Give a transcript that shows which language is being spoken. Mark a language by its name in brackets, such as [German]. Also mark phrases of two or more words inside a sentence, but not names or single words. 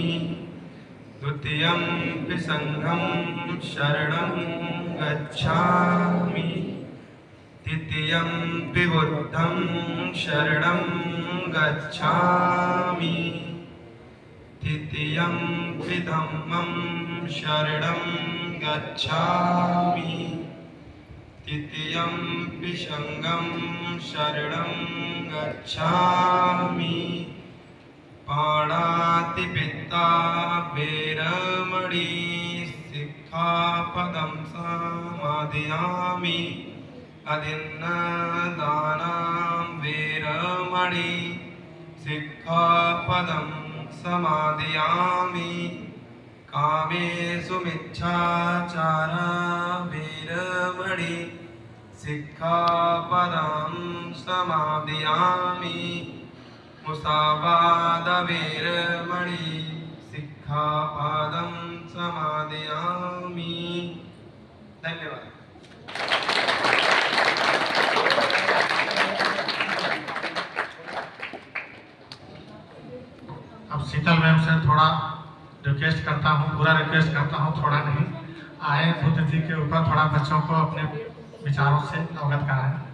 [Pali] द्वितीयं संघं शरणं गच्छामि, तृतीयं बुद्धं शरणं गच्छामि, तृतीयं धम्मं शरणं गच्छामि, तृतीयं संघं शरणं गच्छामि, पाणातिपिता वैरमणि सिक्खापदं समादयामि, अदिन्नदानं वैरमणि सिक्खापदं समादयामि, कामेषु मिच्छाचारा वैरमणि सिक्खापदं समादयामि, मुसावादवैरमणि सिक्खापदं समादयामि। [Hindi] धन्यवाद। अब शीतल मैम से थोड़ा रिक्वेस्ट करता हूँ, पूरा रिक्वेस्ट करता हूँ, थोड़ा नहीं आए बुद्ध जी के ऊपर थोड़ा बच्चों को अपने विचारों से अवगत कराएं।